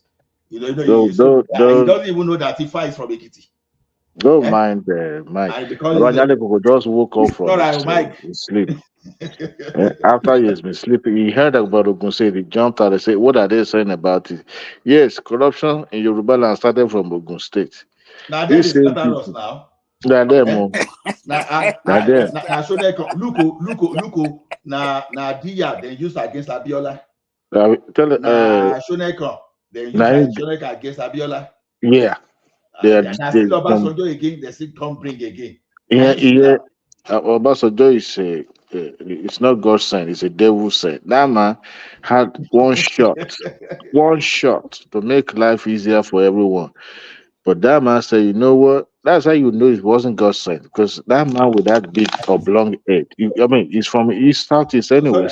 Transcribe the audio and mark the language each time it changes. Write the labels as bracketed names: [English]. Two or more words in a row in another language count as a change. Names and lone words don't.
[English] He doesn't even know that Ifa is from Ekiti. Don't mind Mike. Just woke up from his sleep. After he has been sleeping, he heard about Ogun State. He jumped out and said, "What are they saying about it?" Yes, corruption in Yoruba land started from Ogun State. Now they scatter us now. Now them. Now show them look. Now Dia they used against Abiola. Shoneka they used Shoneka against Abiola. Yeah. They still Obasanjo again. They still come bring again. Yeah. Obasanjo is it's not God's sign, it's a devil's sign. That man had one shot to make life easier for everyone. But that man said, you know what? That's how you know it wasn't God's sign, because that man with that big oblong head, he's from Southeast anyway.